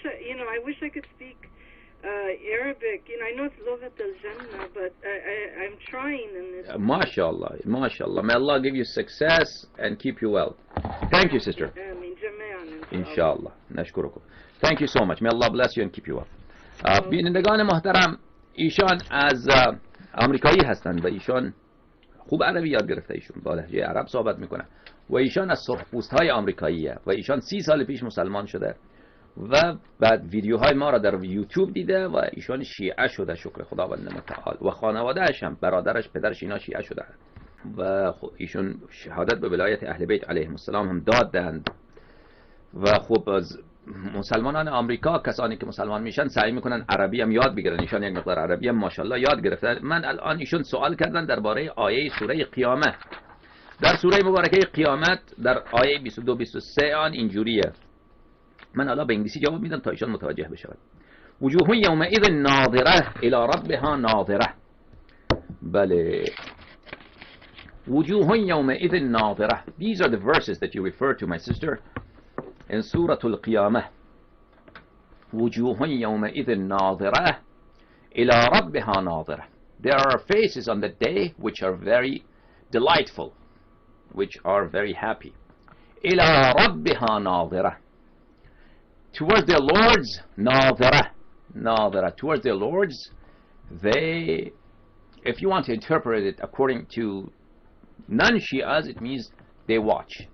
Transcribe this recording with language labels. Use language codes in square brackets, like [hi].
[en] And I wish I could speak Arabic. I know it's Lughat al-Jannah, but I'm trying. MashaAllah, MashaAllah. May Allah give you success and keep you well. Thank you, sister. Inshallah. Nashkurukum. Thank you so much. May Allah bless you and keep you well. [fa] بینندگان محترم، ایشان از آمریکایی هستند و ایشان خوب عربی یاد گرفته، ایشون با لهجه عرب صحبت میکنن و ایشان از سرخپوست های آمریکاییه و ایشان 30 سال پیش مسلمان شده و بعد ویدیوهای ما را در یوتیوب دیده و ایشان شیعه شده، شکر خداوند متعال، و خانواده‌اش هم، برادرش، پدرش، اینا شیعه شده و ایشون شهادت به ولایت اهل بیت علیهم السلام هم دادند. و خب از مسلمانان آمریکا، کسانی که مسلمان میشن سعی میکنن عربی هم یاد بگیرن، ایشان یک مقدار عربی هم ماشاءالله یاد گرفتن. من الان ایشون سوال کردن درباره آیه سوره قیامت. در سوره مبارکه قیامت در آیه 22 23 آن اینجوریه، من الان به انگلیسی جواب میدم تا ایشان متوجه بشود. [ar] وجوه یومئذ ناظره الی ربها ناظره. بله، وجوه یومئذ ناظره. [en] These are the verses that you refer to, my sister, in Surah Al-Qiyamah. [ar] وجوه يومئذ ناظرة إلى ربها ناظرة. [en] There are faces on the day which are very delightful, which are very happy. [ar] إلى ربها ناظرة. [en] Towards their Lords, [ar] ناظرة. ناظرة. [en] Towards their Lords, they, if you want to interpret it according to non-Shias, it means they watch.